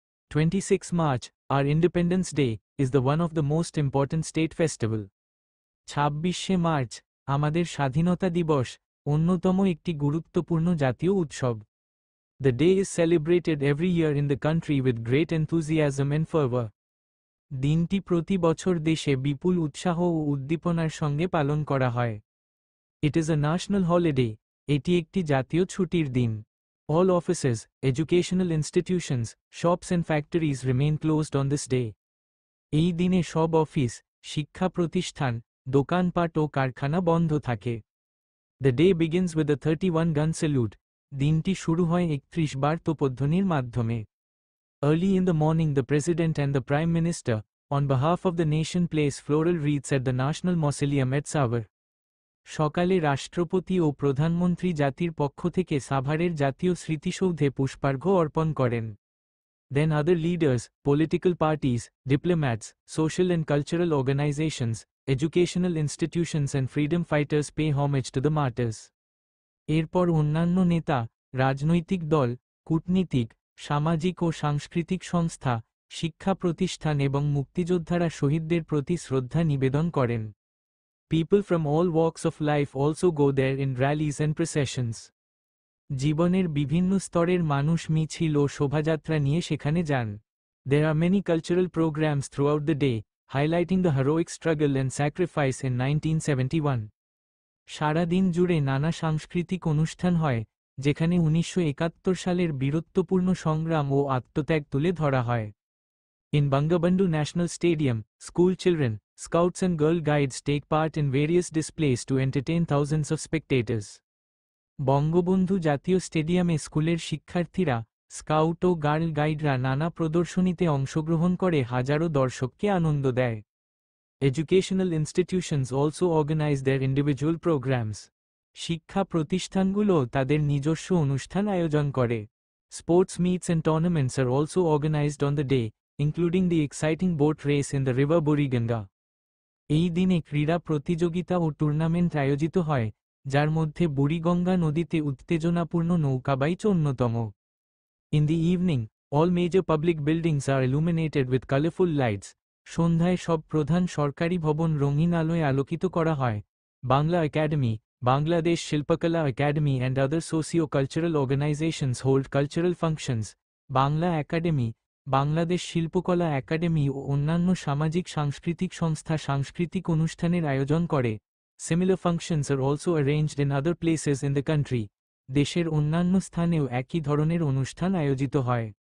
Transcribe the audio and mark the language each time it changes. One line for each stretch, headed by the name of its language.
English: 26 March, our Independence Day, is the one of the most important state festival.
Bangla: 26শে March আমাদের স্বাধীনতা দিবস অন্যতম একটি গুরুত্বপূর্ণ জাতীয় উৎসব।
English: The day is celebrated every year in the country with great enthusiasm and fervor.
Bangla: দিনটি প্রতি বছর দেশে বিপুল উৎসাহ ও উদ্দীপনার সঙ্গে পালন করা হয়।
English: It is a national holiday,
Bangla: এটি একটি জাতীয় ছুটির দিন।
English: All offices, educational institutions, shops and factories remain closed on this day.
Bangla: এই দিনে সব অফিস, শিক্ষা প্রতিষ্ঠান, দোকানপাট ও কারখানা বন্ধ থাকে।
English: The day begins with a 31-gun salute.
Bangla: দিনটি শুরু হয় 31 বার তোপধ্বনির মাধ্যমে।
English: Early in the morning the President and the Prime Minister, on behalf of the nation place floral wreaths at the National Mausoleum at Savar.
Bangla: সকালে রাষ্ট্রপতি ও প্রধানমন্ত্রী জাতির পক্ষ থেকে সাভারের জাতীয় স্মৃতিসৌধে পুষ্পার্ঘ্য অর্পণ করেন।
English: Then other leaders, political parties, diplomats, social and cultural organizations, educational institutions and freedom fighters pay homage to the martyrs.
Bangla: এরপর অন্যান্য নেতা, রাজনৈতিক দল, কূটনীতিক, সামাজিক ও সাংস্কৃতিক সংস্থা, শিক্ষা প্রতিষ্ঠান এবং মুক্তিযোদ্ধারা শহীদদের প্রতি শ্রদ্ধা নিবেদন করেন।
English: People from all walks of life also go there in rallies and processions.
Bangla: জীবনের বিভিন্ন স্তরের মানুষ মিছিল ও শোভাযাত্রা নিয়ে সেখানে যান।
English: There are many cultural programs throughout the day, highlighting the heroic struggle and sacrifice in 1971.
Bangla: সারা দিন জুড়ে নানা সাংস্কৃতিক অনুষ্ঠান হয়, যেখানে 1971 সালের বীরত্বপূর্ণ সংগ্রাম ও আত্মত্যাগ তুলে ধরা হয়।
English: In Bangabandhu National Stadium, school children, Scouts and Girl Guides take part in various displays to entertain thousands of spectators.
Bangla: Bangabandhu জাতীয় স্টেডিয়ামে স্কুলের শিক্ষার্থীরা, স্কাউট ও গার্ল গাইডরা নানা প্রদর্শনীতে অংশগ্রহণ করে হাজারো দর্শককে আনন্দ দেয়।
English: Educational institutions also organize their individual programs.
Bangla: শিক্ষা প্রতিষ্ঠানগুলো তাদের নিজস্ব অনুষ্ঠান আয়োজন করে।
English: Sports meets and tournaments are also organized on the day, including the exciting boat race in the river Buriganga.
Bangla: এই দিনে ক্রীড়া প্রতিযোগিতা ও টুর্নামেন্ট আয়োজিত হয়, যার মধ্যে বুড়িগঙ্গা নদীতে উত্তেজনাপূর্ণ নৌকাবাইচ অন্যতম।
English: In the evening, all major public buildings are illuminated with colorful lights.
Bangla: সন্ধ্যায় সব প্রধান সরকারি ভবন রঙিন আলোয় আলোকিত করা হয়।
English: Bangla academy, Bangladesh Shilpakala Academy and other socio-cultural organizations hold cultural functions.
Bangla: Bangla academy, Bangladesh শিল্পকলা একাডেমি ও অন্যান্য সামাজিক সাংস্কৃতিক সংস্থা সাংস্কৃতিক অনুষ্ঠানের আয়োজন করে।
English: Similar functions are also arranged in other places in the country.
Bangla: দেশের অন্যান্য স্থানেও একই ধরনের অনুষ্ঠান আয়োজিত হয়।